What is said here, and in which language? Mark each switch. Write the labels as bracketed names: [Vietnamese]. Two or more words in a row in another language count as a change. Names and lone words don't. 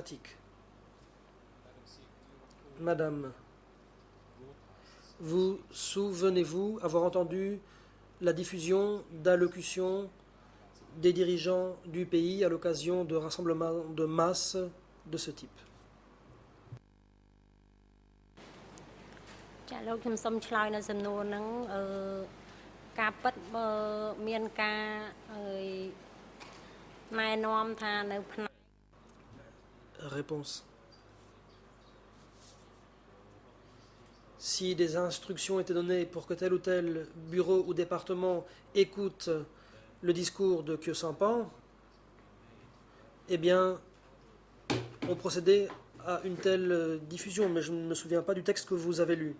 [French] » Madame, vous souvenez-vous avoir entendu la diffusion d'allocutions des dirigeants du pays à l'occasion de rassemblements de masse de ce type? [Khmer] ចាលោកខ្ញុំសូមឆ្លើយនៅសំណួរហ្នឹងការពិតបើមានការណែនាំថានៅផ្នែក [French] Réponse. Si des instructions étaient données pour que tel ou tel bureau ou département écoute le discours de Khieu Samphan, eh bien, on procédait à une telle diffusion, mais je ne me souviens pas du texte que vous avez lu.